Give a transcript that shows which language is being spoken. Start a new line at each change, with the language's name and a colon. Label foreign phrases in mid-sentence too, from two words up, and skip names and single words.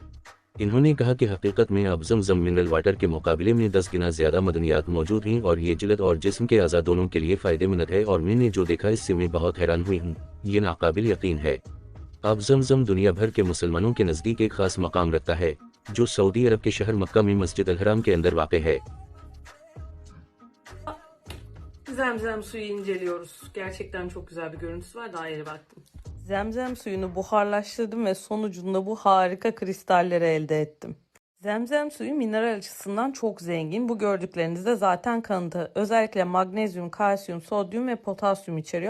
Urdu: انہوں نے کہا کہ حقیقت میں اب زمزم
English: mineral water
Urdu: کے مقابلے میں 10 گنا زیادہ معدنیات موجود ہیں اور یہ جلد اور جسم کے اعضا دونوں کے لیے فائدہ مند ہے اور میں نے جو دیکھا اس سے میں بہت حیران ہوئی ہوں، یہ ناقابل یقین ہے. اب زمزم دنیا بھر کے مسلمانوں کے نزدیک ایک خاص مقام رکھتا ہے، جو سعودی عرب کے شہر مکہ میں مسجد الحرام کے اندر واقع ہے.
Turkish: Zemzem suyu inceliyoruz. Gerçekten çok güzel bir görüntüsü var. Daha yeni baktım. Zemzem suyunu buharlaştırdım ve sonucunda bu harika kristalleri elde ettim. Zemzem suyu mineral açısından çok zengin. Bu gördükleriniz de zaten kanıtı. Özellikle magnezyum, kalsiyum, sodyum ve potasyum içeriyor.